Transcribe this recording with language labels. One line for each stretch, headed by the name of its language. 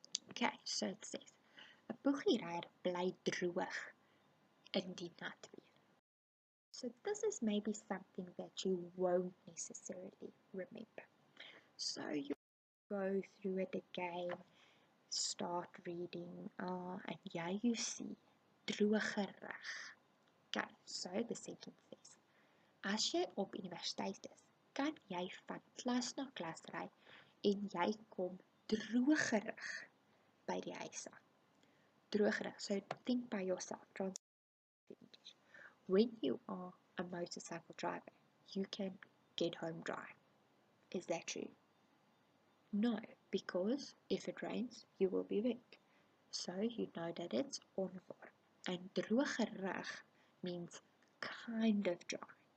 English: Okay, so it says,
Afrikaans: 'n boegiereier bly droog in die nat weer.
English: So this is maybe something that you won't necessarily remember. So you go through it again, start reading, and yeah, you see, drogerig. Okay, so the sentence says,
Afrikaans: as jy op universiteit is, kan jy van klas na klas ry en jy kom drogerig by die huis aan.
English: Drogerig, so think by yourself. When you are a motorcycle driver, you can get home dry. Is that true? No, because if it rains, you will be wet. So you know that it's onwaar. And drogerig means kind of dry.